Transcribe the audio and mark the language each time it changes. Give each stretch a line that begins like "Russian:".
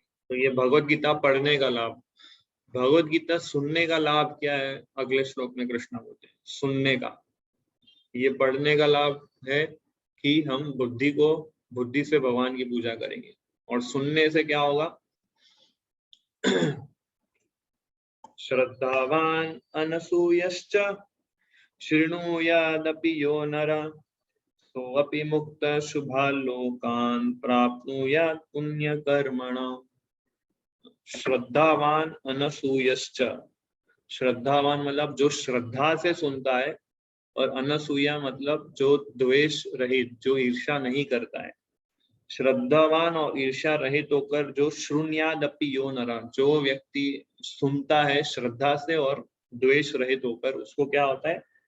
Hindi: तो ये भगवत गीता पढ़ने का लाभ। भगवत गीता सुनने का लाभ क्या है, अगले श्लोक में कृष्णा बोलते हैं सुनने का। ये पढ़ने का लाभ है कि हम बुद्धि से भगवान की पूजा करेंगे, और सुनने से क्या होगा?
Sanskrit: श्रद्धावान अनसूयश्च शृणुयादपि यो नरः सोऽपि मुक्तः शुभालोकान् प्राप्नुयात् पुण्यकर्मणः। श्रद्धावान अनसूयश्च,
Hindi: श्रद्धावान मतलब जो श्रद्धा से सुनता है, और अनसूया मतलब जो द्वेष रहित, जो ईर्ष्या नहीं करता है। श्रद्धावान और ईर्ष्या रहित होकर जो
Sanskrit: शृणुयादपि यो नरः,
Hindi: जो व्यक्ति सुनता है श्रद्धा से और द्वेष रहित होकर, उसको क्या होता है?